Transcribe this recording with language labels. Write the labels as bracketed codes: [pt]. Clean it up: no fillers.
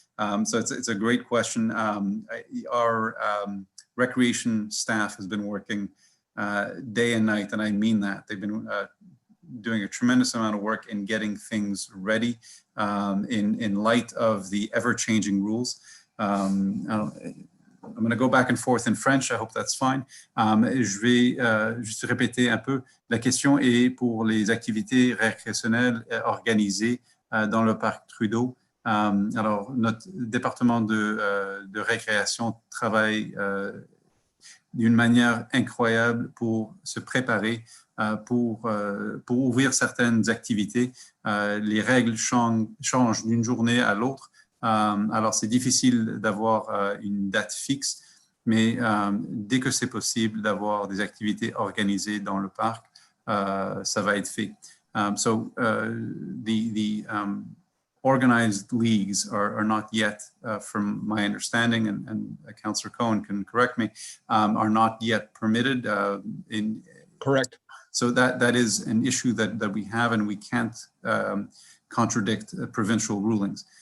[en] So it's a great question. Our recreation staff has been working day and night, and I mean that. They've been doing a tremendous amount of work in getting things ready in light of the ever-changing rules. I'm going to go back and forth in French. I hope that's fine. [fr] Je vais juste répéter un peu. La question est pour les activités récréationnelles organisées dans le parc Trudeau. Alors, notre département de récréation travaille d'une manière incroyable pour se préparer pour ouvrir certaines activités. Les règles changent d'une journée à l'autre. Alors, c'est difficile d'avoir une date fixe, mais dès que c'est possible d'avoir des activités organisées dans le parc, ça va être fait. [en] So the organized leagues are not yet, from my understanding, and Councillor Cohen can correct me, are not yet permitted. Correct. So that is an issue that we have, and we can't contradict provincial rulings.